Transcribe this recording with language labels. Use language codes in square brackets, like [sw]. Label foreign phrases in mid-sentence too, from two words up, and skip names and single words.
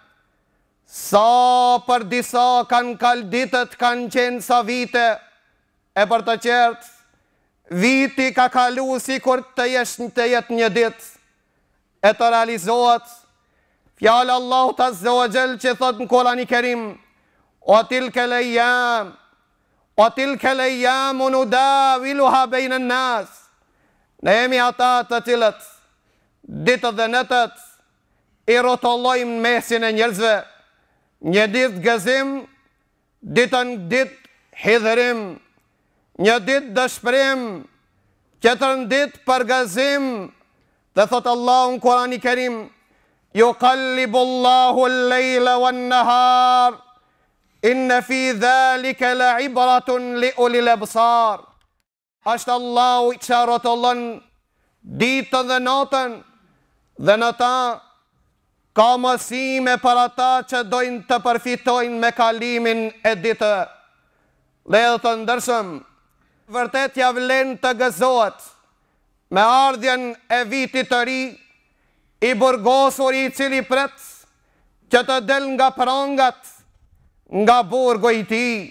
[sq] Sa për disa kanë kalditët kanë qenë sa vite, e për të qertë, viti ka kalu si kur të jetë një ditë, e të realizohet fjallë Allahu [ar] عز وجل [sq] që thot në Kur'anin e Kerim, [ar] وتلك الأيام نداولها بين الناس. [sq] Ne jemi ata të cilët ditët dhe netët i rrotullojmë mesin e njerëzve. Një ditë gëzim, ditën ditë hidhërim, një ditë dëshpërim, tjetërën ditë përgëzim. Dhe thot Allahu në Kur'anin e Kerim, [ar] يقلب الله الليل والنهار، إن في ذلك لعبرة لأولي الأبصار. [sq] Ashtë Allahu që rrotullon ditën dhe natën, dhe në ta ka mësime për ata që dojnë të përfitojnë me kalimin e ditë. Vëllezër të ndershëm, vërtet ja vlen të gëzohet me ardhjen e vitit të ri, i burgosur i cili pret që të del nga prangat, nga burgu i tij.